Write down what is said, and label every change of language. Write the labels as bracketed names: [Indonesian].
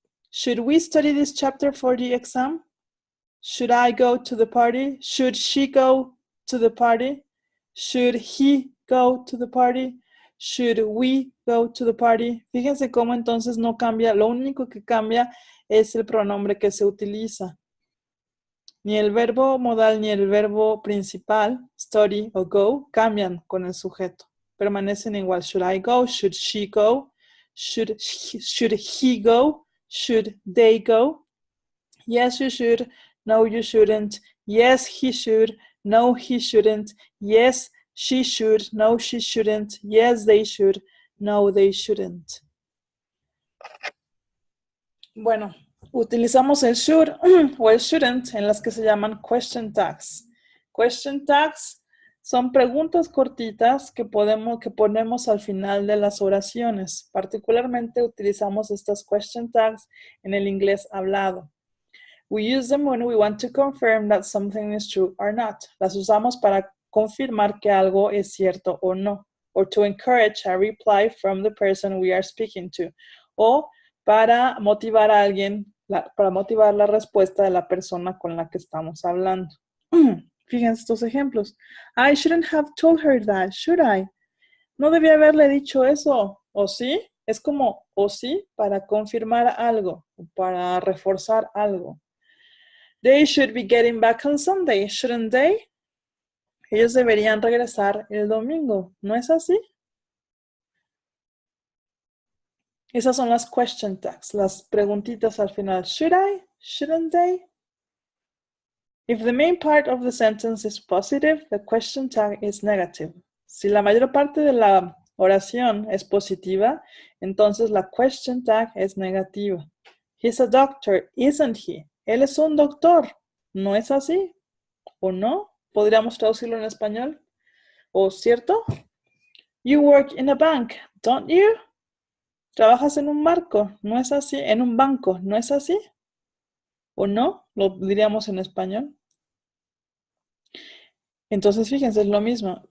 [English] Should we study this chapter for the exam? Should I go to the party? Should she go to the party? Should he go to the party? Should we go to the party? [Spanish] Fíjense cómo entonces no cambia, lo único que cambia es el pronombre que se utiliza. Ni el verbo modal ni el verbo principal, study o go, cambian con el sujeto. Permanecen igual. [English] Should I go? Should she go? Should he go? Should they go? Yes, you should. No, you shouldn't. Yes, he should. No, he shouldn't. Yes, she should. No, she shouldn't. Yes, they should. No, they shouldn't. [Spanish] Bueno, utilizamos el should o el shouldn't en las que se llaman question tags. Question tags son preguntas cortitas que ponemos al final de las oraciones. Particularmente utilizamos estas question tags en el inglés hablado. [English] We use them when we want to confirm that something is true or not. [Spanish] Las usamos para confirmar que algo es cierto o no. [English] Or to encourage a reply from the person we are speaking to. [Spanish] O para motivar a alguien, para motivar la respuesta de la persona con la que estamos hablando. Fíjense estos ejemplos. [English] I shouldn't have told her that, should I? [Spanish] No debía haberle dicho eso, ¿o sí? Es como, ¿o sí? Para confirmar algo, para reforzar algo. [English] They should be getting back on Sunday, shouldn't they? [Spanish] Ellos deberían regresar el domingo, ¿no es así? Esas son las question tags, las preguntitas al final. [English] Should I? Shouldn't they? If the main part of the sentence is positive, the question tag is negative. [Spanish] Si la mayor parte de la oración es positiva, entonces la question tag es negativa. [English] He's a doctor, isn't he? [Spanish] Él es un doctor, ¿no es así? ¿O no? ¿Podríamos traducirlo en español? ¿O cierto? [English] You work in a bank, don't you? [Spanish] Trabajas en un barco, ¿no es así? En un banco, ¿no es así? ¿O no? Lo diríamos en español. Entonces, fíjense, es lo mismo.